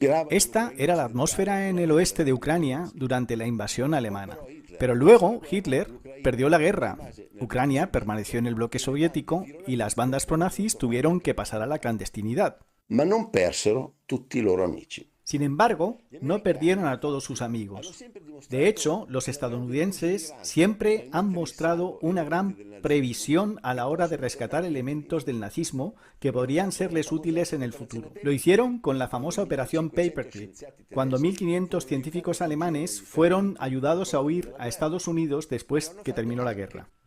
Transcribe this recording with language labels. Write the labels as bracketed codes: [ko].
[es] Esta era la atmósfera en el oeste de Ucrania durante la invasión alemana. Pero luego Hitler perdió la guerra. Ucrania permaneció en el bloque soviético y las bandas pronazis tuvieron que pasar a la clandestinidad. [it] Ma non persero tutti i loro amici. [es] Sin embargo, no perdieron a todos sus amigos. De hecho, los estadounidenses siempre han mostrado una gran previsión a la hora de rescatar elementos del nazismo que podrían serles útiles en el futuro. Lo hicieron con la famosa Operación Paperclip, cuando 1.500 científicos alemanes fueron ayudados a huir a Estados Unidos después que terminó la guerra.